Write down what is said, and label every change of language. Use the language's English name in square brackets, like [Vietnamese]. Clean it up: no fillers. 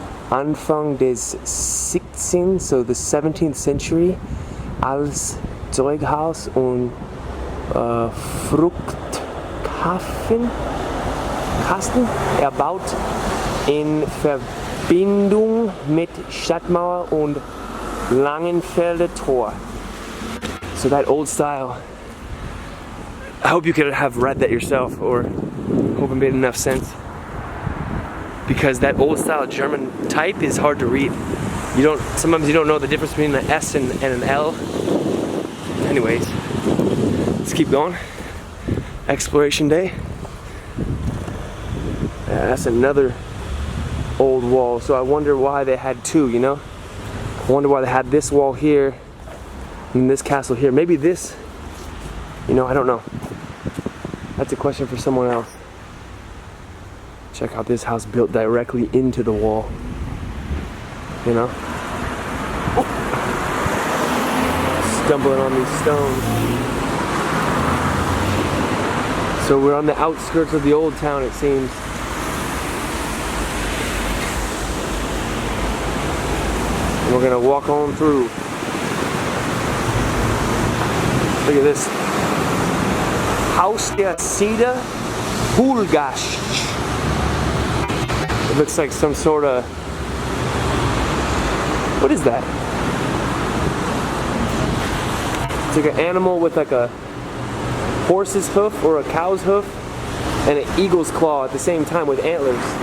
[German] Anfang des 16th, [English] so the 17th century, [German] als Zeughaus und Fruchtkasten erbaut in Verbindung mit Stadtmauer und Langenfelder Tor. [English] So that old style. I hope you could have read that yourself, or hope it made enough sense. Because that old style German type is hard to read. Sometimes you don't know the difference between an S and an L. Anyways, let's keep going. Exploration day. That's another old wall. So I wonder why they had two, you know? I wonder why they had this wall here and this castle here. Maybe this, you know, I don't know. That's a question for someone else. Check out this house built directly into the wall. You know? Stumbling on these stones. So we're on the outskirts of the old town, it seems. And we're gonna walk on through. Look at this. Haus der Sieder Hulgast. It looks like some sort of... What is that? It's like an animal with like a horse's hoof or a cow's hoof and an eagle's claw at the same time with antlers.